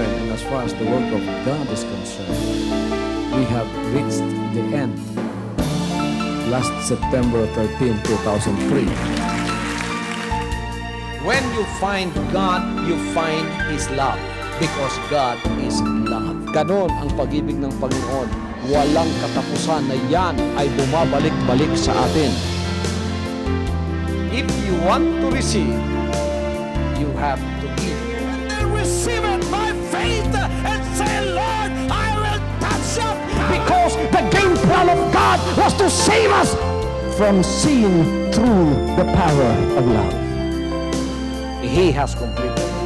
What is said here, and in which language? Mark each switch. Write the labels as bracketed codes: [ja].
[en] as far as the work of God is concerned, we have reached the end. Last September 13, 2003. When you find God, you find His love. Because God is love. [tl] Ganon ang pag-ibig ng Panginoon. Walang katapusan na yan ay bumabalik-balik sa atin. [en] If you want to receive, you have to give. Receive it by faith and say, Lord, I will touch up. Because the game plan of God was to save us from seeing through the power of love. He has completed.